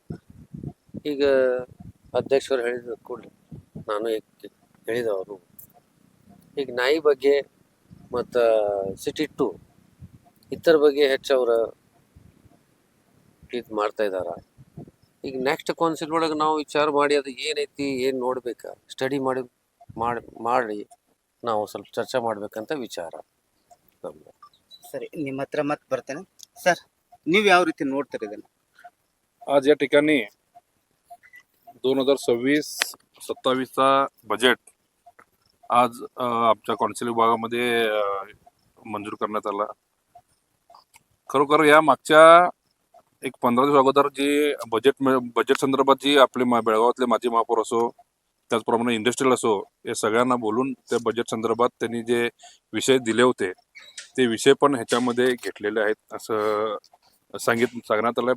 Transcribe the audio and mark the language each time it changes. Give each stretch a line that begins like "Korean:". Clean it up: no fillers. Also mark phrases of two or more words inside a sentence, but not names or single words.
Kannada: ಈಗ ಅಧ್ಯಕ್ಷರು ಹೇಳಿದ ಕೂಡಲೇ ನಾನು ಹೇಳಿದವರು ಈಗ ನಾಯಿ ಬಗ್ಗೆ ಮತ್ತು ಸಿಟಿ 2 ಇತರ ಬಗ್ಗೆ ಹೆಚ್ಚು ಅವರು ಇದು ಮಾಡ್ತಾ ಇದ್ದಾರೆ. ಈಗ
English: next council
Kannada: ಒಳಗೆ ನಾವು ವಿಚಾರ ಮಾಡಿ ಅದು ಏನೈತಿ ಏನು ನೋಡ್ಬೇಕು ಸ್ಟಡಿ ಮಾಡಿ ನಾವು ಸ್ವಲ್ಪ ಚರ್ಚೆ ಮಾಡ್ಬೇಕಂತ ವಿಚಾರ ನಮ್ದು. ಸರಿ, ನಿಮ್ಮ ಹತ್ರ ಮತ್ತೆ ಬರ್ತೇನೆ ಸರ್. ನೀವು ಯಾವ ರೀತಿ ನೋಡ್ತೀರಿ ಇದನ್ನು?
Marathi: आज या ठिकाणी 2026-27चा बजेट आज आमच्या कौन्सिल विभागामध्ये मंजूर करण्यात आला. खरोखर या मागच्या एक 15 दिवस अगोदर जी बजेट संदर्भात जी आपले बेळगावातले माजी महापौर असो, त्याचप्रमाणे इंडस्ट्रियल असो, या सगळ्यांना बोलून त्या बजेट संदर्भात त्यांनी जे विषय दिले होते ते विषय पण ह्याच्यामध्ये घेतलेले आहेत असं सांगण्यात आलंय.